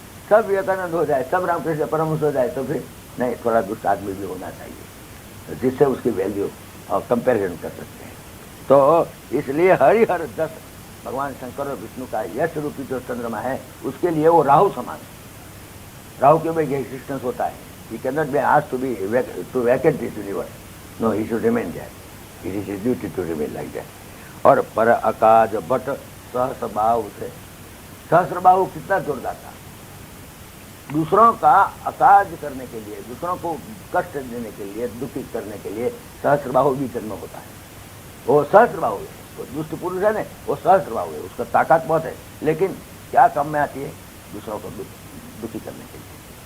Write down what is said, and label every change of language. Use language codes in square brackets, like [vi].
[hi] सब विवेकानंद हो जाए, सब रामकृष्ण परमहंस हो जाए, तो फिर नहीं, थोड़ा दुष्ट आदमी भी होना चाहिए जिससे उसकी वैल्यू और कंपेरिजन कर सकते हैं। तो इसलिए हरिहर 10 भगवान शंकर और विष्णु का यश रूपी जो चंद्रमा है उसके लिए वो राहु समान है। राहु के भी एग्जिस्टेंस होता है। [en] He cannot be asked to vacate this universe. No, he should remain there. It is his duty to remain like that. [hi] और पर अकाज बट सहस्रबाहु से, सहस्रबाहु कितना जोरदार था। दूसरों का अकाज करने के लिए, दूसरों को कष्ट देने के लिए, दुखी करने के लिए सहस्रबाहु भी जन्म होता है। वो सहस्रबाहु है, वो दुष्ट पुरुष है ना, वो सहस्रबाहु है, उसका ताकत बहुत है, लेकिन क्या काम में आती है, दूसरों को दुखी करने के लिए।